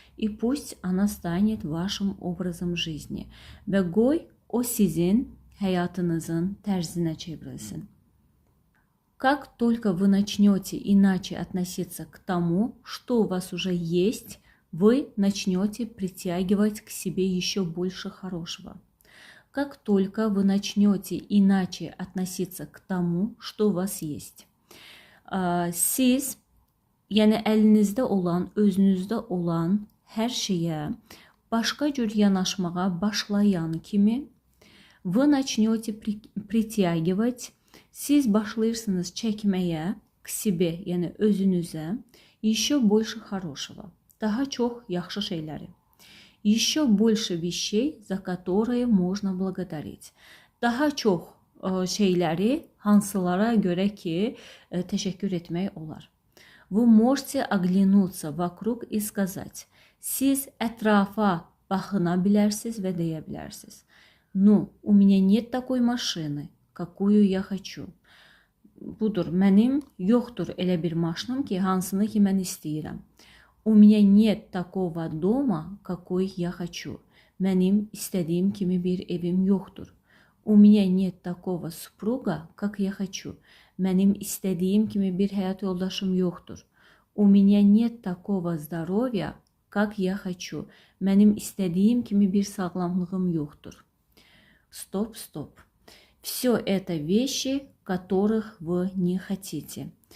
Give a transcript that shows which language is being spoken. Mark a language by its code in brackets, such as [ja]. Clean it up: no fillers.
[ru] И пусть она станет вашим образом жизни. [az] Və qoy o sizin həyatınızın tərzinə çevrilsin. [ru] Как только вы начнете иначе относиться к тому, что у вас уже есть, вы начнете притягивать к себе еще больше хорошего. Как только вы начнете иначе относиться к тому, что у вас есть. [az] Siz, yəni əlinizdə olan, özünüzdə olan hər şeyə başqa cür yanaşmağa başlayan kimi [ru] вы начнете притягивать, [az] siz başlayırsınız çəkməyə [ru] к себе, [az] yəni özünüzə [ru] еще больше хорошего, [az] daha çox yaxşı şeyləri. [ru] Еще больше вещей, за которые можно благодарить. [az] Daha çox şeyləri hansılara görə ki, təşəkkür etmək olar. [ru] Вы можете оглянуться вокруг и сказать. [az] Siz ətrafa baxına bilərsiniz və deyə bilərsiniz. [ru] Ну, у меня нет такой машины, какую я хочу. [az] Budur, mənim yoxdur elə bir maşınım ki, hansını ki mən istəyirəm. [ru] У меня нет такого дома, какой я хочу. [az] Mənim istədiyim kimi bir evim yoxdur. [ru] У меня нет такого супруга, как я хочу. [az] Mənim istədiyim kimi bir həyat yoldaşım yoxdur. [ru] У меня нет такого здоровья, как я хочу. [az] Mənim istədiyim kimi bir sağlamlığım yoxdur. [ru] Стоп, стоп. Все это вещи, которых вы не хотите.